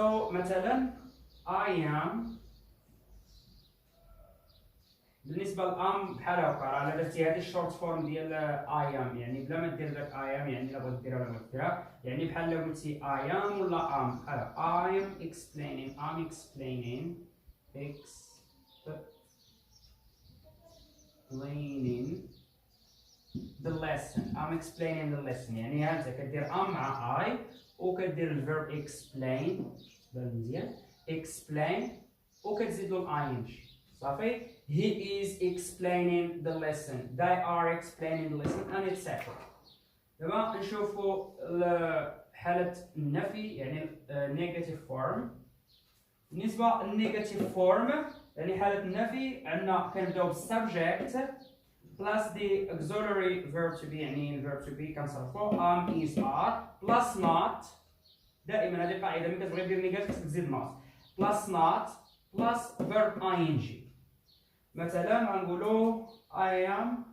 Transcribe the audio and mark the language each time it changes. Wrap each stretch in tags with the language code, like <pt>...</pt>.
<ar>مثلا I am، بالنسبه للام بحال هكا راه درتي هذه الشورت فورم ديال I am، يعني بلا ما دير داك I am، يعني الا بغيت ديرها ولا ما ديرها، يعني بحال لو قلتي I am ولا am بحال</ar> <en>I am explaining the lesson. I'm explaining the lesson،</en> <ar>يعني ها انت كدير am مع I وكدير الفيرب explain مزيان explain وكتزيدوا ing. صافي.</ar> <en>He is explaining the lesson، they are explaining the lesson and etc.</en> <ar>دابا نشوفوا حالة النفي، يعني</ar> <en>negative form.</en> <ar>بالنسبة للنيجاتيف فورم يعني حالة النفي عندنا كنبداو بالسبجكت</ar> <en>plus the auxiliary verb to be،</en> <ar>يعني الverb to be كنصرفوه</ar> <en>is are plus not.</en> <ar>دائما هذه قاعده ملي كتبغي دير نيجاتيف تزيد not</ar> <en>plus not plus verb ing.</en> <ar>مثلا غنقولوا I</ar>